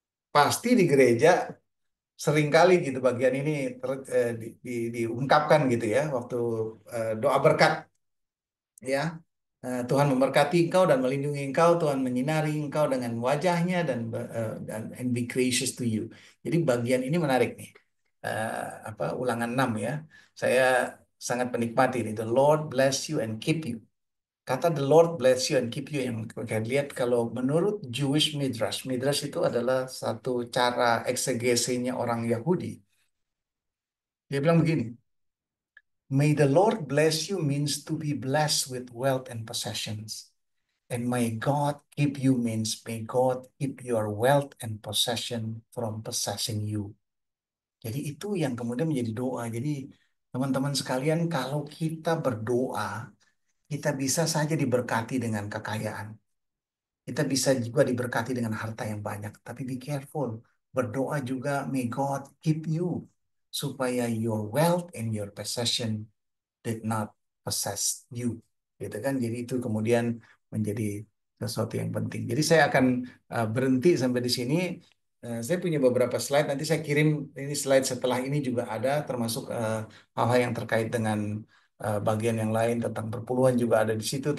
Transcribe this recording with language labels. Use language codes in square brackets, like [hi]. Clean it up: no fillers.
[id] Pasti di gereja seringkali gitu bagian ini diungkapkan gitu ya waktu doa berkat ya. Tuhan memberkati engkau dan melindungi engkau, Tuhan menyinari engkau dengan wajahnya dan [en] and be gracious to you. [id] Jadi bagian ini menarik nih. Apa Ulangan 6 ya. Saya sangat menikmati ini. [en] The Lord bless you and keep you. [id] Kata [en] the Lord bless you and keep you [id] yang kalian lihat kalau menurut Jewish Midrash, Midrash itu adalah satu cara eksegesinya orang Yahudi. Dia bilang begini, [en] May the Lord bless you means to be blessed with wealth and possessions. And may God keep you means may God keep your wealth and possession from possessing you. [id] Jadi itu yang kemudian menjadi doa. Jadi teman-teman sekalian, kalau kita berdoa, kita bisa saja diberkati dengan kekayaan. Kita bisa juga diberkati dengan harta yang banyak. Tapi [en] be careful. [id] Berdoa juga, [en] may God keep you. [id] Supaya [en] your wealth and your possession did not possess you. [id] Gitu kan. Jadi itu kemudian menjadi sesuatu yang penting. Jadi saya akan berhenti sampai di sini. Saya punya beberapa slide. Nanti saya kirim ini slide setelah ini juga ada, termasuk hal-hal yang terkait dengan bagian yang lain tentang perpuluhan juga ada di situ.